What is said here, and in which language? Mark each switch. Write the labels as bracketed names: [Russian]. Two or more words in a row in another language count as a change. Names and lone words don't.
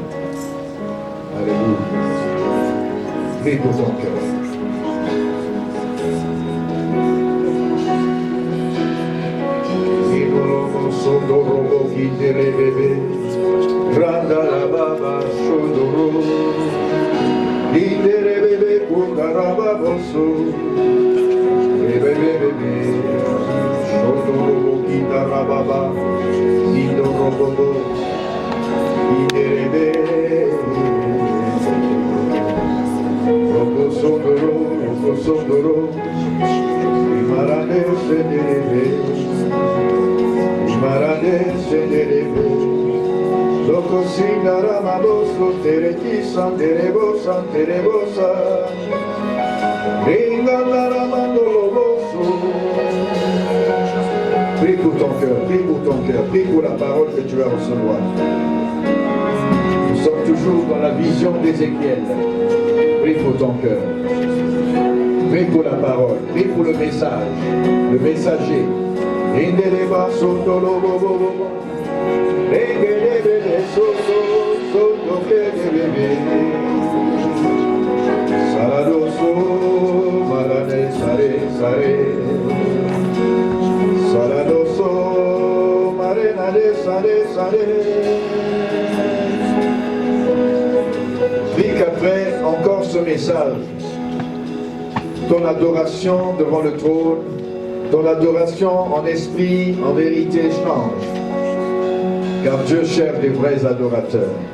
[French] Alléluia. Prie pour ton cœur. Randa la baba shodoro, idere bebe kundaraba boso, bebe bebe, shodoro kidarababa, idoro bobo, idere bebe, roko sondoro, imarane sedere, imarane sedere. Loco singara maboso tereki santerebosa Ringandara mandolo boso. Prie pour ton cœur, prie pour la parole que tu vas recevoir. Nous sommes toujours dans la vision d'Ézéchiel. Prie pour ton cœur. Prie pour la parole, prie pour le message, le messager. Indereba sotolo bobo. Saladoso, marane, sare. Saladoso, marane, sare. Puis qu'après encore ce message, ton adoration devant le trône, ton adoration en esprit, en vérité change. Car Dieu cherche des vrais adorateurs.